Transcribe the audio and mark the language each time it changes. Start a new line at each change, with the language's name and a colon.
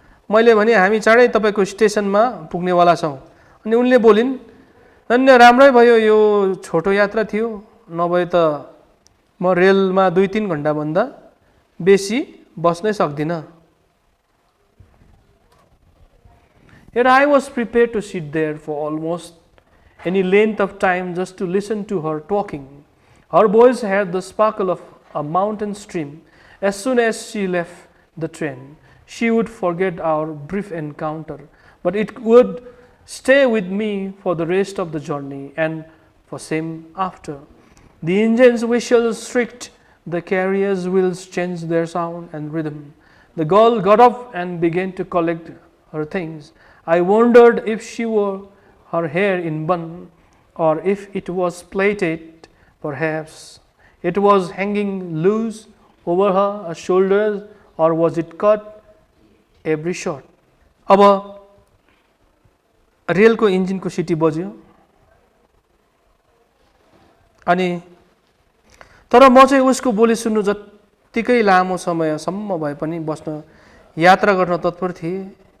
Nepali: मैले भने, हामी चाँडै तपाईको स्टेसनमा पुग्नेवाला छौँ। अनि उनले बोलिन्, धन्य, राम्रै भयो, यो छोटो यात्रा थियो, नभए त म रेलमा 2-3 घण्टा भन्दा बेसी बस्नै सक्दिनँ।
English: Yet I was prepared to sit there for almost any length of time just to listen to her talking. Her voice had the sparkle of a mountain stream. As soon as she left the train, she would forget our brief encounter, but it would stay with me for the rest of the journey and for same after. The engine's whistle shrieked, the carrier's wheels changed their sound and rhythm. The girl got up and began to collect her things. I wondered if she wore her hair in bun or if it was plaited. Perhaps it was hanging loose over her shoulders or was it cut every shot?
Nepali: अब रेलको इन्जिनको city बज्यो अनि तर म चाहिँ उसको बोली सुन्नु जत्तिकै लामो समयसम्म भए पनि बस्न यात्रा गर्न तत्पर थिएँ।